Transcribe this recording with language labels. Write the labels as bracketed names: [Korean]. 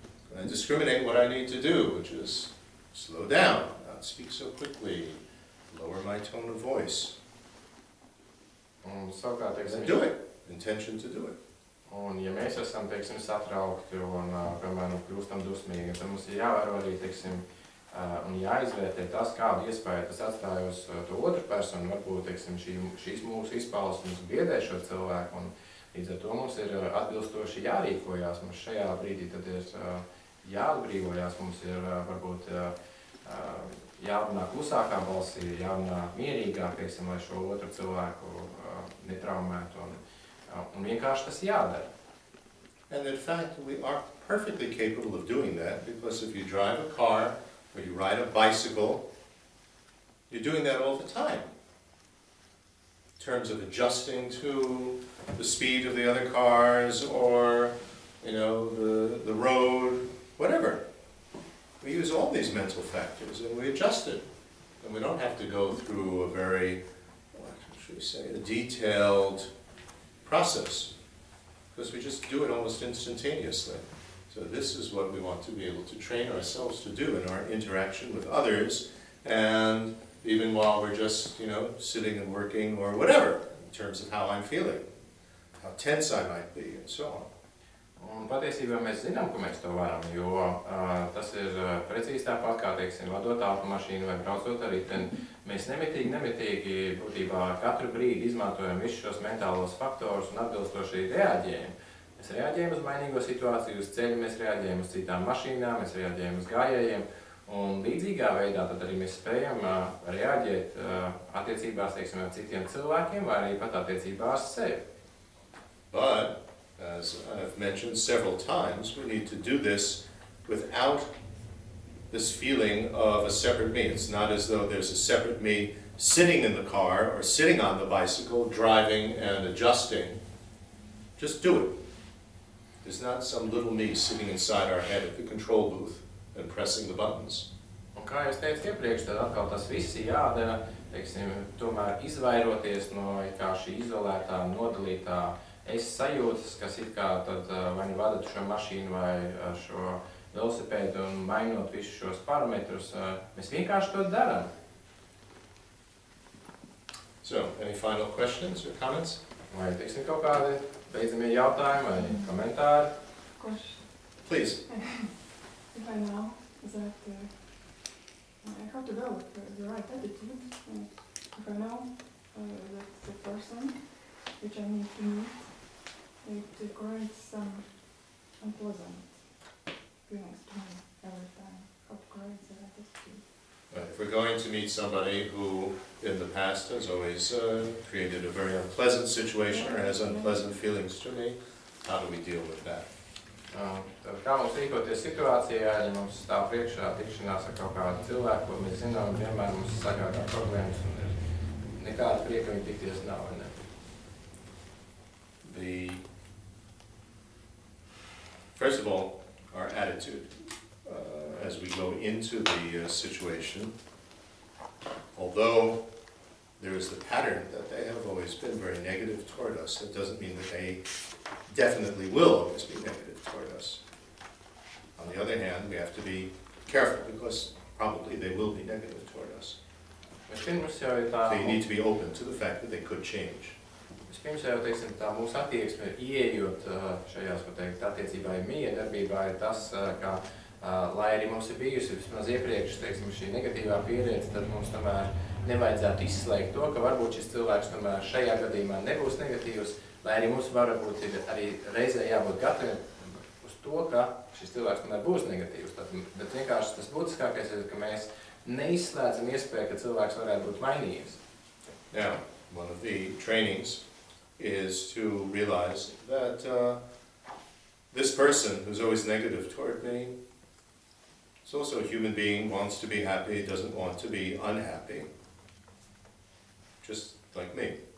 [English] And I discriminate what I need to do, which is slow down, not speak so quickly, lower my tone of voice. [Latvian] Un savukārt, teiksim, [English] And do it, intention to do it. [Latvian] Un ja mēs esam, teiksim, satraukti un, piemēram, kļūstam dusmīgi, tad mums ir jāvēro arī, teiksim, un jāizvērtē tas, kādu iespēju tas atstāja uz to otru personu. Varbūt, teiksim, šīs mūsu izpausmes biedē šo cilvēku, un līdz ar to mums ir atbilstoši jārīkojās. Mums šajā brīdī tad ir jāatbrīvojās, mums ir varbūt jārunā klusākā balsī, jārunā mierīgāk, teiksim, lai šo otru cilvēku netraumētu, un vienkārši tas jādara. [English] And in fact, we are perfectly capable of doing that, because if you drive a car, or you ride a bicycle, you're doing that all the time. In terms of adjusting to the speed of the other cars, or, you know, the road, whatever. We use all these mental factors and we adjust it. And we don't have to go through a very, what should we say, a detailed process, because we just do it almost instantaneously. So this is what we want to be able to train ourselves to do in our interaction with others, and even while we're just, you know, sitting and working or whatever, in terms of how I'm feeling, how tense I might be, and so on. [Latvian] Un patiesībā mēs zinām, ka mēs to varam, jo tas ir precīzi tāpat kā, teiksim, vadot automašīnu vai braucot ar riteni. Mēs nemitīgi būtībā katru brīdi izmantojam visus šos mentālos faktorus un atbilstoši reaģējam. Mēs reaģējam uz mainīgo situāciju, uz ceļu, mēs reaģējam uz citām mašīnām, mēs reaģējam uz gājējiem, un līdzīgā veidā tad arī mēs spējam reaģēt attiecībās, teiksim, ar citiem cilvēkiem vai arī pat attiecībās sevi. [English] But, as I've mentioned several times, we need to do this without this feeling of a separate me. It's not as though there's a separate me sitting in the car or sitting on the bicycle, driving and adjusting. Just do it. There's not some little me sitting inside our head at the control booth and pressing the buttons. [Latvian] Un kā jau es teicu iepriekš, tad atkal tas viss ir jādara, teiksim, tomēr izvairoties no kā šī izolētā, nodalītā es sajūtas, kas it kā tad vai nu vadat šo mašīnu vai šo velosipēdu un mainot visus šos parametrus, mēs vienkārši to darām. [English] So, any final questions or comments? [Latvian] Vai, teiksim, kaut kādi beidzamie jautājumi vai komentāri? [English] Please. If I know that I have to develop the right attitude, if I know that the person which I need to meet, it creates some unpleasant feelings to me every time. How to create the right attitude. If we're going to meet somebody who in the past has always created a very unpleasant situation or has unpleasant feelings to me, how do we deal with that? [Latvian] Tad kā mums rīkoties situācijā, ja mums stāv priekšā tikšanās ar kaut kādu cilvēku, ko mēs zinām, vienmēr mums sagādā problēmas un ir nekāda prieka viņa tikties nav, vai ne? [English] First of all, our attitude as we go into the situation, although there is the pattern that they have always been very negative toward us, that doesn't mean that they definitely will always be negative toward us. On the other hand, we have to be careful because probably they will be negative toward us. So you need to be open to the fact that they could change. [Latvian] Vispirms jau, teiksim, tā mūsu attieksme ieejot šajās, ko teikt, attiecībā miedarbībā ir tas, ka, lai arī mums ir bijusi vismaz iepriekš, teiksim, šī negatīvā pieredze, tad mums tomēr nevajadzētu izslēgt to, ka varbūt šis cilvēks tomēr šajā gadījumā nebūs negatīvs, lai arī mums varbūt ir arī reizē jābūt gataviem uz to, ka šis cilvēks tomēr būs negatīvs. Bet vienkārši tas būtiskākais ir, ka mēs neizslēdzam iespēju, ka cilvēks varētu būt mainījies. [English] Now, one of the trainings is to realize that this person who's always negative toward me is also a human being, wants to be happy, doesn't want to be unhappy, just like me.